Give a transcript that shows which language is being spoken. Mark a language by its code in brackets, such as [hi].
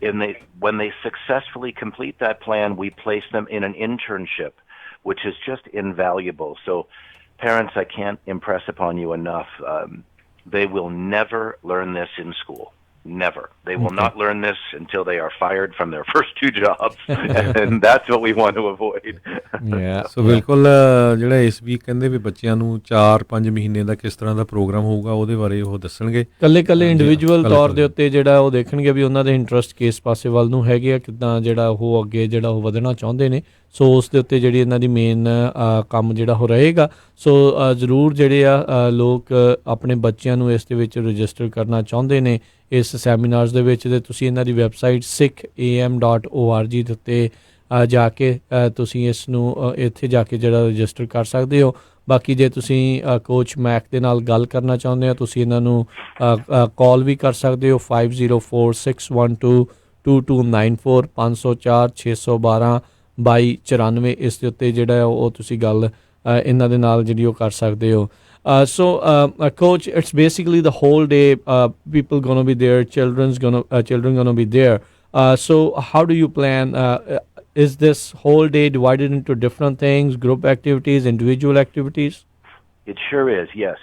[en] And when they successfully complete that plan, we place them in an internship, which is just invaluable. So parents, I can't impress upon you enough. They will never learn this in school. Never. They will not learn this until they are fired from their first 2 jobs. And that's what we want to avoid. [pa] ਸੋ ਬਿਲਕੁਲ ਜਿਹੜਾ ਇਸ week ਕਹਿੰਦੇ ਵੀ ਬੱਚਿਆਂ ਨੂੰ 4-5 ਮਹੀਨੇ ਦਾ ਕਿਸ ਤਰ੍ਹਾਂ ਦਾ programme ਹੋਊਗਾ ਉਹਦੇ ਬਾਰੇ ਉਹ ਦੱਸਣਗੇ। ਕੱਲੇ ਇੰਡੀਵਿਜੂਅਲ ਤੌਰ ਦੇ ਉੱਤੇ ਜਿਹੜਾ ਉਹ ਦੇਖਣਗੇ ਵੀ ਉਹਨਾਂ ਦੇ ਇੰਟਰਸਟ ਕਿਸ ਪਾਸੇ ਵੱਲ ਨੂੰ ਹੈਗੇ ਆ, ਕਿੱਦਾਂ ਜਿਹੜਾ ਉਹ ਅੱਗੇ ਜਿਹੜਾ ਉਹ ਵਧਣਾ ਚਾਹੁੰਦੇ ਨੇ। ਸੋ ਉਸ ਦੇ ਉੱਤੇ ਜਿਹੜੀ ਇਹਨਾਂ ਦੀ ਮੇਨ ਕੰਮ ਜਿਹੜਾ ਉਹ ਰਹੇਗਾ। ਸੋ ਜ਼ਰੂਰ ਜਿਹੜੇ ਆ ਲੋਕ ਆਪਣੇ ਬੱਚਿਆਂ ਨੂੰ ਇਸ ਦੇ ਵਿੱਚ ਰਜਿਸਟਰ ਕਰਨਾ ਚਾਹੁੰਦੇ ਨੇ ਇਸ ਸੈਮੀਨਾਰਸ ਦੇ ਵਿੱਚ, ਤੇ ਤੁਸੀਂ ਇਹਨਾਂ ਦੀ ਵੈਬਸਾਈਟ sikham.org ਦੇ ਉੱਤੇ ਜਾ ਕੇ ਤੁਸੀਂ ਇਸ ਨੂੰ ਇੱਥੇ ਜਾ ਕੇ ਜਿਹੜਾ ਰਜਿਸਟਰ ਕਰ ਸਕਦੇ ਹੋ। ਬਾਕੀ ਜੇ ਤੁਸੀਂ ਕੋਚ ਮੈਕ ਦੇ ਨਾਲ ਗੱਲ ਕਰਨਾ ਚਾਹੁੰਦੇ ਹੋ, ਤੁਸੀਂ ਇਹਨਾਂ ਨੂੰ ਕਾਲ ਵੀ ਕਰ ਸਕਦੇ ਹੋ 5046122294 504-612-2294। ਇਸ ਦੇ ਉੱਤੇ ਜਿਹੜਾ ਉਹ ਤੁਸੀਂ ਗੱਲ ਇਹਨਾਂ ਦੇ ਨਾਲ ਜਿਹੜੀ ਉਹ ਕਰ ਸਕਦੇ ਹੋ। [en] So coach, it's basically the whole day, people gonna be there, children gonna be there. So how do you plan? Is this whole day divided into different things, group activities, individual activities? It sure is, yes.